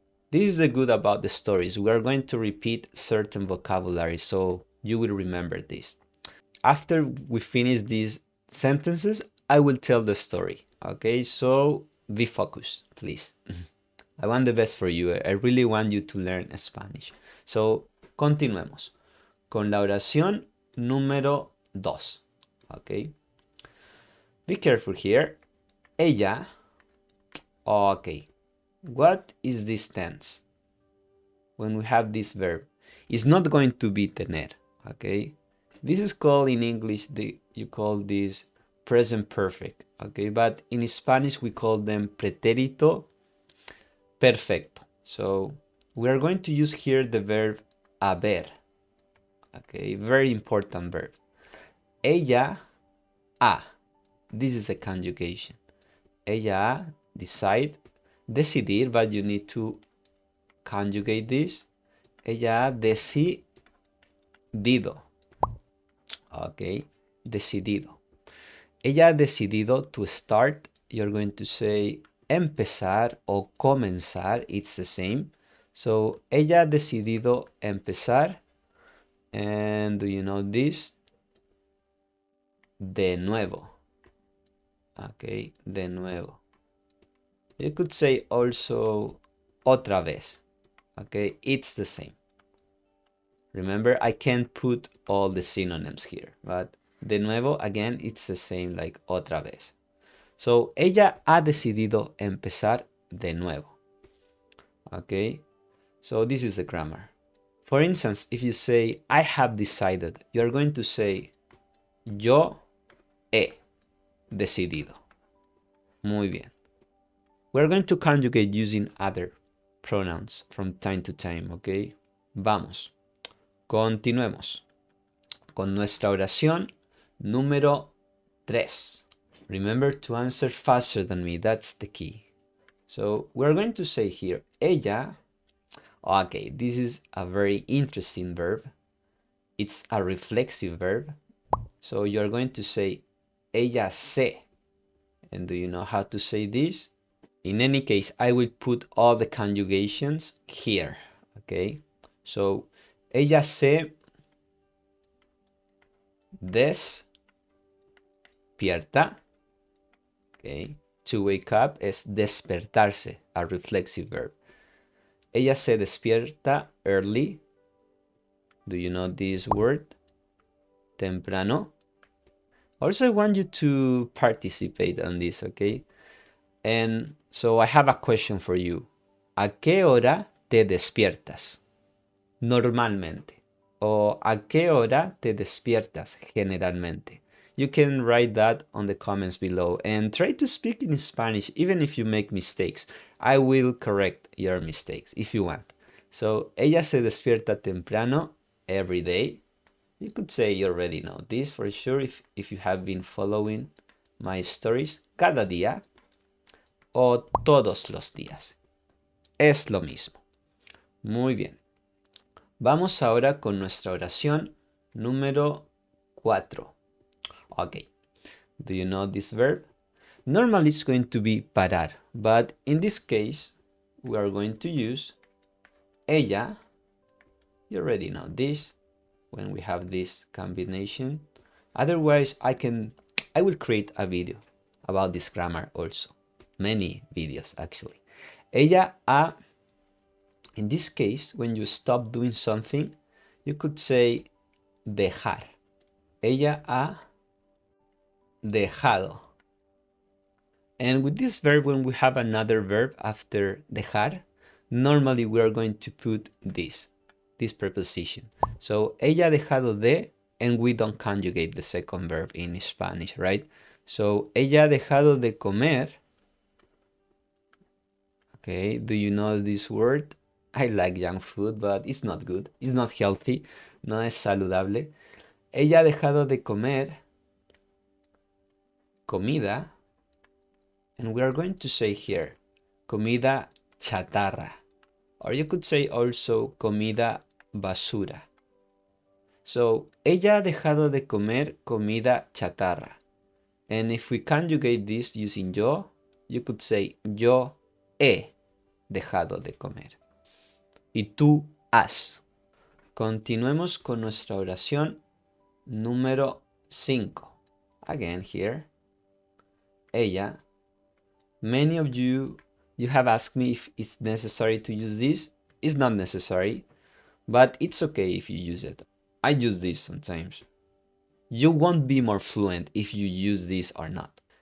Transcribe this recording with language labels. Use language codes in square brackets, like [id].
[en] This is the good about the stories. We are going to repeat certain vocabulary, so you will remember this. After we finish these sentences, I will tell the story. Okay, so be focused, please. I want the best for you. I really want you to learn Spanish. So, [es] continuemos con la oración número 2. [en] Okay. Be careful here. [es] Ella. [en] Okay. What is this tense? When we have this verb, it's not going to be tener. Okay. This is called in English, you call this present perfect. Okay. But in Spanish, we call them pretérito perfecto. So we are going to use here the verb haber. Okay. Very important verb. [es] Ella ha. [en] This is the conjugation. [es] Ella ha, decide, decidir, [en] but you need to conjugate this. [es] Ella ha decidido. [en] Okay, [es] decidido. Ella ha decidido [en] to start. You're going to say [es] empezar o comenzar. [en] It's the same. So, [es] ella ha decidido empezar. [en] And do you know this? [es] De nuevo. [en] Okay, [es] de nuevo. [en] You could say also [es] otra vez. [en] Okay, it's the same. Remember, I can't put all the synonyms here, but [es] de nuevo, [en] again, it's the same like [es] otra vez. [en] So, [es] ella ha decidido empezar de nuevo. [en] Okay, so this is the grammar. For instance, if you say, I have decided, you're going to say, [es] yo he decidido. Muy bien. [en] We're going to conjugate using other pronouns from time to time, okay? [es] Vamos. Continuemos con nuestra oración número 3. [en] Remember to answer faster than me. That's the key. So we're going to say here, [es] ella. [en] Okay, this is a very interesting verb. It's a reflexive verb. So you're going to say, [es] ella se. [en] And do you know how to say this? In any case, I will put all the conjugations here. Okay, so [es] ella se despierta. [en] Okay, to wake up [es] es despertarse, [en] a reflexive verb. [es] Ella se despierta [en] early. Do you know this word? [es] Temprano. [en] Also, I want you to participate on this, okay? And so I have a question for you. [es] ¿A qué hora te despiertas normalmente? O ¿a qué hora te despiertas generalmente? [en] You can write that on the comments below and try to speak in Spanish even if you make mistakes. I will correct your mistakes if you want. So, [es] ella se despierta temprano [en] every day. You could say you already know this for sure if you have been following my stories. [es] Cada día o todos los días. Es lo mismo. Muy bien. Vamos ahora con nuestra oración número 4. [en] Okay. Do you know this verb? Normally it's going to be [es] parar, [en] but in this case we are going to use [es] ella. [en] You already know this when we have this combination. Otherwise I will create a video about this grammar also. Many videos actually. [es] Ella ha. [en] In this case, when you stop doing something, you could say [es] dejar. Ella ha dejado. [en] And with this verb, when we have another verb after dejar, normally we are going to put this preposition. So, [es] ella ha dejado de, [en] and we don't conjugate the second verb in Spanish, right? So, [es] ella ha dejado de comer. [en] Okay, do you know this word? I like junk food, but it's not good. It's not healthy. [es] No es saludable. Ella ha dejado de comer comida. [en] And we are going to say here, [es] comida chatarra. [en] Or you could say also [es] comida basura. [en] So, [es] ella ha dejado de comer comida chatarra. [en] And if we conjugate this using yo, you could say [es] yo he dejado de comer. Y tú has. Continuemos con nuestra oración número 5. [en] Again here. [es] Ella. [en] Many of you have asked me if it's necessary to use this. It's not necessary, but it's okay if you use it. I use this sometimes. You won't be more fluent if you use this or not.